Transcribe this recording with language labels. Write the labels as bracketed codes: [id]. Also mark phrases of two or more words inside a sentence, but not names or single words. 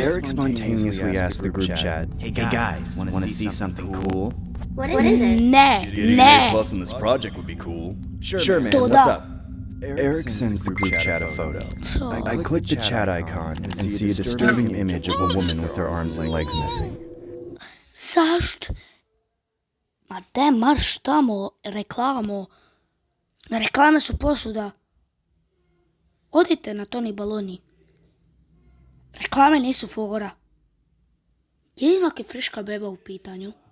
[en] Eric spontaneously asked the group chat, "Hey guys, want to see something cool?" What is it? Ne. Plus in this project would be cool. Sure, man. Toda. What's up? Eric sends the group chat a photo. I click the chat icon and see a disturbing image of a woman with her arms and legs missing. [sr] Zašto? Ma de marš tamo, reklamo. Reklame su posuda. Odite na Toni Baloni. Reklame nisu fora. Jedino je friška beba u pitanju.